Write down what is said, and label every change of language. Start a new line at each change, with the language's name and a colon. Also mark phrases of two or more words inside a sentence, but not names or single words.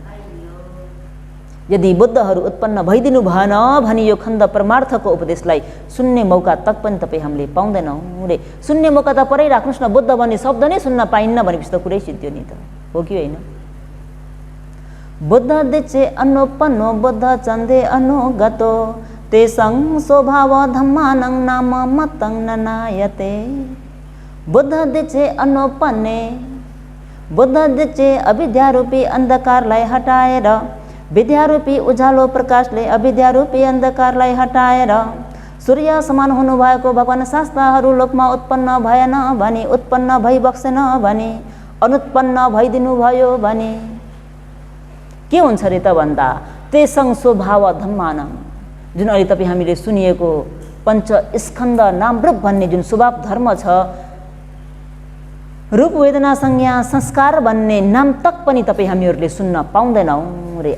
Nepali: यदि बुद्धहरू उत्पन्न भइदिनु भएन भने यो खण्ड परमार्थको उपदेशलाई सुन्ने मौका तक पनि तपाईँ हामीले पाउँदैनौँ रे। सुन्ने मौका त परै राख्नुहोस् न, बुद्ध भन्ने शब्द नै सुन्न पाइन्न भनेपछि त कुरै सिद्धियो नि त, हो कि होइन?
Pali: बुद्ध दिचे अनुपन्नो बुद्ध चन्दे अनुगतो तेसं स्वभाव धम्मानं नाम मतं ननायते। बुद्ध दिचे अनुपन्ने,
Nepali: बुद्ध दिचे अविद्यारूपी अन्धकारलाई हटाएर विद्यारूपी उज्यालो प्रकाशले अविद्यारूपी अन्धकारलाई हटाएर सूर्य समान हुनुभएको भगवान शास्ताहरू लोकमा उत्पन्न भएन भने, उत्पन्न भइबक्सेन भने, अनुत्पन्न भइदिनु भयो भने के हुन्छ रे त भन्दा
Pali: तेसं स्वभाव धम्मानं,
Nepali: जुन अहिले तपाईँ हामीले सुनिएको पञ्च स्कन्द नाम रूप भन्ने जुन स्वभाव धर्म छ, रूप वेदना संज्ञा संस्कार भन्ने नाम तक पनि तपाईँ हामीहरूले सुन्न पाउँदैनौँ रे।